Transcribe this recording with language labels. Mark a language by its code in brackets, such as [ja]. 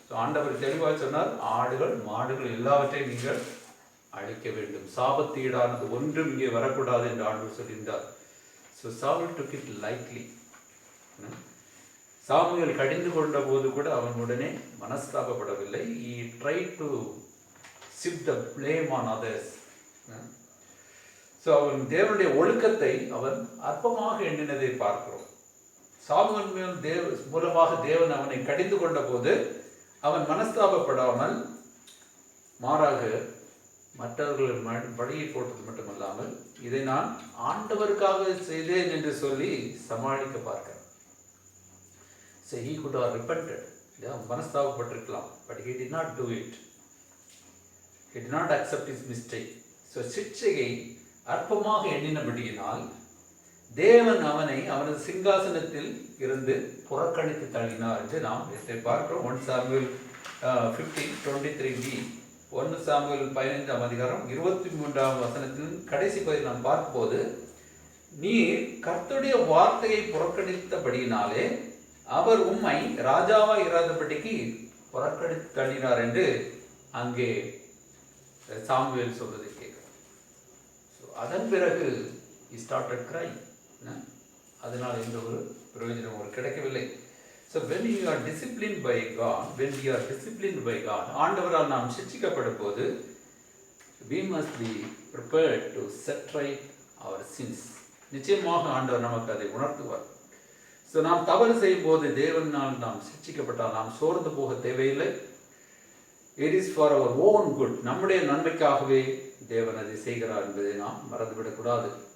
[ta] ஆண்டவர் தெளிவாக சொன்னார், ஆடுகள் மாடுகள் எல்லாவற்றையும் நீங்கள் அழிக்க வேண்டும், சாபத்தீடானது ஒன்றும் இங்கே வரக்கூடாது என்று ஆண்டவர் சொல்லியிருந்தார். [en] So Saul took it lightly. [ta] Samuel கடிந்து கொண்ட போது கூட அவன் உடனே மனஸ்தாபப்படவில்லை. [en] He tried to shift the blame on others. [ta] So அவன் தேவனுடைய ஒழுக்கத்தை அவன் அற்பமாக எண்ணினதை பார்க்கிறோம். சாமுவேல் மேல் மூலமாக தேவன் அவனை கடிந்து கொண்ட போது அவன் மனஸ்தாபப்படாமல் மாறாக மற்றவர்கள் பலியை போட்டது மட்டுமல்லாமல் இதை நான் ஆண்டவருக்காக செய்தேன் என்று சொல்லி சமாளிக்க பார்க்கிறேன். [en] So he could have repented. [ta] மனஸ்தாபப்பட்டிருக்கலாம். [en] But he did not do it. He did not accept his mistake. [ta] So சிட்சையை அற்பமாக எண்ணினபடியினால் தேவன் அவனை அவனது சிங்காசனத்தில் இருந்து புறக்கணித்து தள்ளினார் என்று நாம் இதை பார்க்கிறோம். 1 சாமுவேல் 15:23b. 1 சாமுவேல் 15ஆம் அதிகாரம் 23ஆம் வசனத்தின் கடைசி பகுதியில் நாம் பார்க்கும்போது, நீர் கர்த்தருடைய வார்த்தையை புறக்கணித்தபடியினாலே அவர் உம்மை ராஜாவாக இராதபடிக்கு புறக்கணித்து தள்ளினார் என்று அங்கே சாமுவேல் சொல்வதை கேட்கிறோம். அதன் பிறகு [en] he started crying. [ta] அதனால் எந்த ஒரு பிரயோஜனம் ஒரு கிடைக்கவில்லை. [en] So when you are disciplined by God, [ta] ஆண்டவரால் நாம் சிட்சிக்கப்படும் போது [en] we must be prepared to set right our sins. [ta] நிச்சயமாக ஆண்டவர் நமக்கு அதை உணர்த்துவார். ஸோ நாம் தவறு செய்யும் போது தேவனால் நாம் சிக்ஷிக்கப்பட்டால் நாம் சோர்ந்து போக தேவையில்லை. [en] It is for our own good. [ta] நம்முடைய நன்மைக்காகவே தேவன் அதை செய்கிறார் என்பதை நாம் மறந்துவிடக்கூடாது.